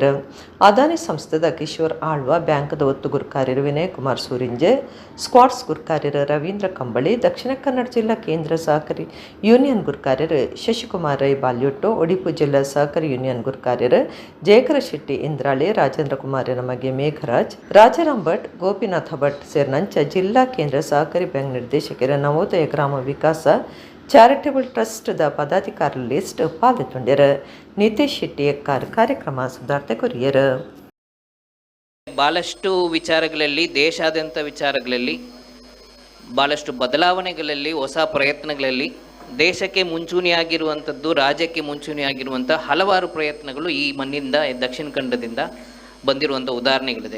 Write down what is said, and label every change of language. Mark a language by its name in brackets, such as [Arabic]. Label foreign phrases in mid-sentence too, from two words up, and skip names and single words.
[Tulu] ಅದಾನಿ ಸಂಸ್ಥೆದ ಕಿಶೋರ್ ಆಳ್ವ ಬ್ಯಾಂಕ್ದ ಒತ್ತು ಗುರ್ಕಾರ್ಯರು ವಿನಯ್ ಕುಮಾರ್ ಸೂರಿಂಜೆ ಸ್ಕ್ವಾಡ್ಸ್ ಗುರ್ಕಾರ್ಯರು ರವೀಂದ್ರ ಕಂಬಳಿ ದಕ್ಷಿಣ ಕನ್ನಡ ಜಿಲ್ಲಾ ಕೇಂದ್ರ ಸಹಕಾರಿ ಯೂನಿಯನ್ ಗುರ್ಕಾರ್ಯರು ಶಶಿಕುಮಾರ್ ರೈ ಬಾಲ್ಯೊಟ್ಟು ಒಡಿಪು ಜಿಲ್ಲಾ ಸಹಕಾರಿ ಯೂನಿಯನ್ ಗುರ್ಕಾರ್ಯರು ಜಯಕರ ಶೆಟ್ಟಿ ಇಂದ್ರಾಳಿ ರಾಜೇಂದ್ರ ಕುಮಾರನ ಮಗೆ ಮೇಘರಾಜ್ ರಾಜಾರಾಮ್ ಭಟ್ ಗೋಪಿನಾಥ ಭಟ್ ಸೇರಿನಂಚ ಜಿಲ್ಲಾ ಕೇಂದ್ರ ಸಹಕಾರಿ ಬ್ಯಾಂಕ್ ನಿರ್ದೇಶಕರ ನವೋದಯ ಗ್ರಾಮ ವಿಕಾಸ ಚಾರಿಟೇಬಲ್ ಟ್ರಸ್ಟ್ ದ ಪದಾಧಿಕಾರಿ ಲಿಸ್ಟ್ ಪಾಲ್ಗೊಂಡ್ಯರ. ನಿತೇಶ್ ಶೆಟ್ಟಿ ಎಕ್ಕಾರ್ ಕಾರ್ಯಕ್ರಮ ಸುಧಾರ್ತೆ ಕೊರಿಯರ್. [Kannada] ಭಾಳಷ್ಟು ವಿಚಾರಗಳಲ್ಲಿ ದೇಶಾದ್ಯಂತ ವಿಚಾರಗಳಲ್ಲಿ ಭಾಳಷ್ಟು ಬದಲಾವಣೆಗಳಲ್ಲಿ ಹೊಸ ಪ್ರಯತ್ನಗಳಲ್ಲಿ ದೇಶಕ್ಕೆ ಮುಂಚೂಣಿಯಾಗಿರುವಂಥದ್ದು ರಾಜ್ಯಕ್ಕೆ ಮುಂಚೂಣಿಯಾಗಿರುವಂಥ ಹಲವಾರು ಪ್ರಯತ್ನಗಳು ಈ ಮಣ್ಣಿಂದ ದಕ್ಷಿಣ ಕನ್ನಡದಿಂದ ಬಂದಿರುವಂಥ ಉದಾಹರಣೆಗಳಿದೆ.